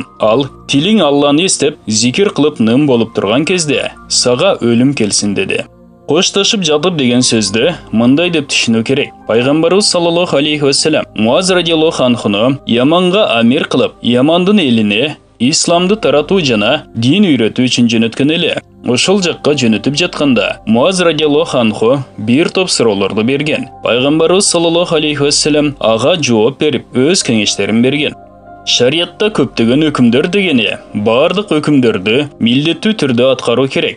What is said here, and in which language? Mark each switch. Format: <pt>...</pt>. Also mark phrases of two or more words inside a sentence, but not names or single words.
<kk>Ал, тилиң Алланы естеп, зикир қылып ным болып тұрған кезде, саға өлім келсін деді. Қошташып жатып деген сөзді мындай деп түшіну керек.</kk> <ky>Пайғамбарымыз</ky> <ar>صلى الله عليه وسلم</ar> <ky>Муаз</ky> <ar>رضي الله عنه</ar> <ky>яманға амир қылып, ямандың еліне исламды тарату жана дин үйрету үшін жөнөткөн эле. Ошол жакка жөнөтүп жатканда Муаз</ky> <ar>رضي الله عنه</ar> <ky>бир топ суроолорду берген. Пайгамбарыбыз</ky> <ar>صلى الله عليه وسلم</ar> <ky>ага жооп берип, өз кеңештерин берген. Шариатта көптөгөн өкүмдөр дегене, бардык өкүмдөрдү милдеттүү түрдө аткаруу керек.</ky>